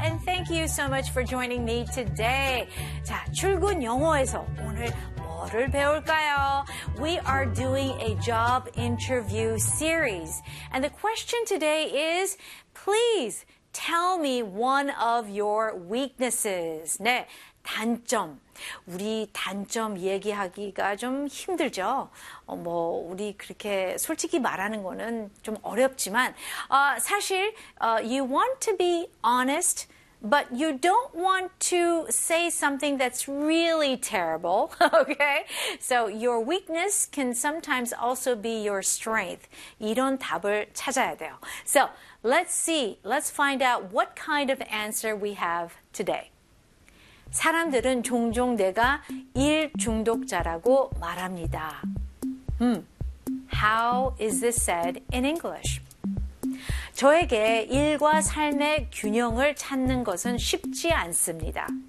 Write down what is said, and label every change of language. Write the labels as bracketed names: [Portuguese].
[English] And thank you so much for joining me today. [Korean] 자, 출근 영어에서 오늘 뭐를 배울까요? [English] We are doing a job interview series. And the question today is, please tell me one of your weaknesses. [Korean] 네, 단점. 우리 단점 얘기하기가 좀 힘들죠. 뭐 우리 그렇게 솔직히 말하는 거는 좀 어렵지만 사실 [English] you want to be honest but you don't want to say something that's really terrible. Okay? So your weakness can sometimes also be your strength. [Korean] 이런 답을 찾아야 돼요. [English] So let's see. Let's find out what kind of answer we have today. [Korean] 사람들은 종종 내가 일 중독자라고 말합니다. [English] How is this said in English? [Korean] 저에게 일과 삶의 균형을 찾는 것은 쉽지 않습니다.